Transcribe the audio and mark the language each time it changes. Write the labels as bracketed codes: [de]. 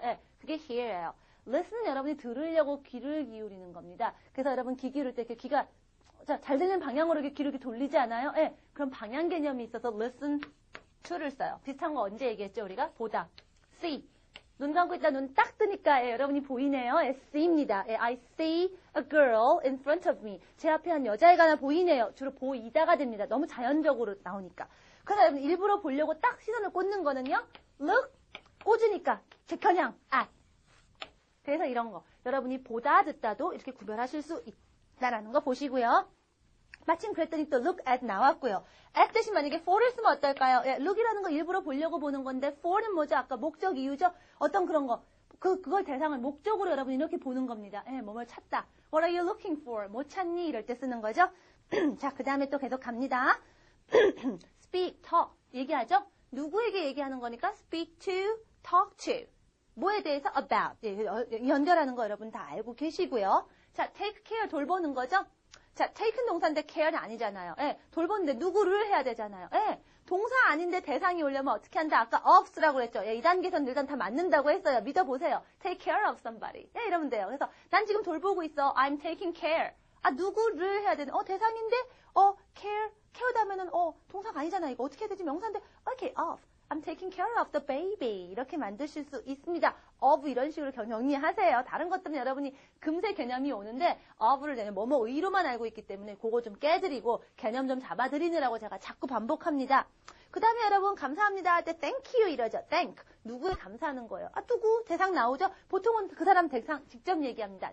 [ko] 예, 그게 hear예요. listen은 여러분이 들으려고 귀를 기울이는 겁니다. 그래서 여러분 귀 기울일 때 귀가 잘 들리는 방향으로 귀를 이렇게 돌리지 않아요? 예, 그런 방향 개념이 있어서 listen to를 써요. 비슷한 거 언제 얘기했죠? 우리가 보다. see. 눈 감고 있다 눈 딱 뜨니까 여러분이 보이네요. see입니다. [en] I see a girl in front of me. [ko] 제 앞에 한 여자애가 하나 보이네요. 주로 보이다가 됩니다. 너무 자연적으로 나오니까. 그래서 여러분 일부러 보려고 딱 시선을 꽂는 거는요. look, 꽂으니까 제편향, at. 그래서 이런 거. 여러분이 보다 듣다도 이렇게 구별하실 수 있다라는 거 보시고요. 마침 그랬더니 또 look at 나왔고요. at 대신 만약에 for를 쓰면 어떨까요? look이라는 거 일부러 보려고 보는 건데 for는 뭐죠? 아까 목적 이유죠? 어떤 그런 거. 그걸 대상을 목적으로 여러분이 이렇게 보는 겁니다. 뭐뭘 찾다. [en] What are you looking for? [ko] 뭐 찾니? 이럴 때 쓰는 거죠. 자, 그 다음에 또 계속 갑니다. [en] speak, talk. 얘기하죠? 누구에게 얘기하는 거니까 speak to, talk to. [ko] 뭐에 대해서? about. 연결하는 거 여러분 다 알고 계시고요. 자, take care 돌보는 거죠? 자, take는 동사인데 care는 아니잖아요. 돌보는데 누구를 해야 되잖아요. 동사 아닌데 대상이 오려면 어떻게 한다? 아까 ofs라고 그랬죠. 예, 이 단계에서는 일단 다 맞는다고 했어요. 믿어보세요. [en] take care of somebody. [ko] 예, 이러면 돼요. 그래서 난 지금 돌보고 있어. [en] I'm taking care. [ko] 아, 누구를 해야 되는? 대상인데? care. care다 하면은, 동사가 아니잖아. 이거 어떻게 해야 되지? 명사인데, [en] okay, of. I'm taking care of the baby. [ko] 이렇게 만드실 수 있습니다. of 이런 식으로 정리하세요. 다른 것들은 여러분이 금세 개념이 오는데 of를 내면 뭐뭐 의로만 알고 있기 때문에 그거 좀 깨드리고 개념 좀 잡아드리느라고 제가 자꾸 반복합니다. 그 다음에 여러분 감사합니다 할 때 thank you 이러죠. [en] thank. [ko] 누구에 감사하는 거예요. 아, 누구? 대상 나오죠? 보통은 그 사람 대상 직접 얘기합니다.